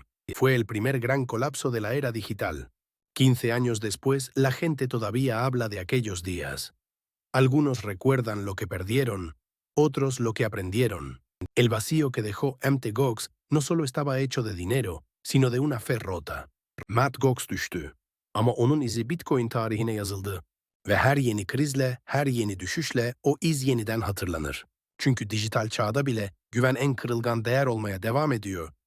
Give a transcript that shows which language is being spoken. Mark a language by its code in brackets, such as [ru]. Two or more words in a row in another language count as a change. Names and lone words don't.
[es] Fue el primer gran colapso de la era digital. 15 años después, la gente todavía habla de aquellos días. Algunos recuerdan lo que perdieron, otros lo que aprendieron. El vacío que dejó Mt. Gox no solo estaba hecho de dinero, sino de una fe rota. [tr] Mt. Gox düştü. Ama onun izi Bitcoin tarihine yazıldı. Ve her yeni krizle, her yeni düşüşle o iz yeniden hatırlanır. Çünkü dijital çağda bile güven en kırılgan değer olmaya devam ediyor.